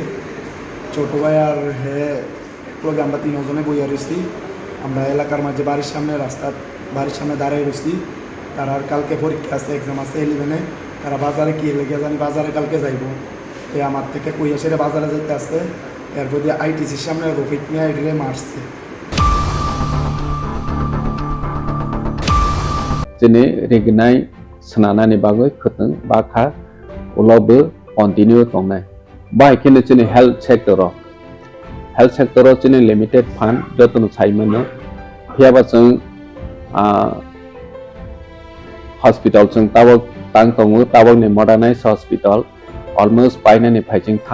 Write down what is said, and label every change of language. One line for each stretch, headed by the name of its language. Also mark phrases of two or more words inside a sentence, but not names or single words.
Bangla: ছোট ভাই আর একটু আমরা 3 জনে বইয়া রয়েছি। আমরা এলাকার মাঝে বাড়ির সামনে দাঁড়িয়ে রয়েছি। তারা কালকে পরীক্ষা আছে, এক্সাম আছে 11-এ। তারা বাজারে কি লেগে জানি বাজারে কালকে যাইব। তো আমার থেকে কইয়া সেরে বাজারে যেতে আসছে। এরপর দিয়ে আইটিসির সামনে রফিক মিয়া এটিরে মারছে।
Kok Borok: Jene regnai senana ni bagoi khuteng bakha ulobe continue tongnai bai kene jene
English: health sector
Kok Borok: jene
English: limited fund
Kok Borok: jotono saimano phiaba jeng hospital jeng tabok tang tongo tabok ni
English: modernized hospital almost
Kok Borok: painani phaijing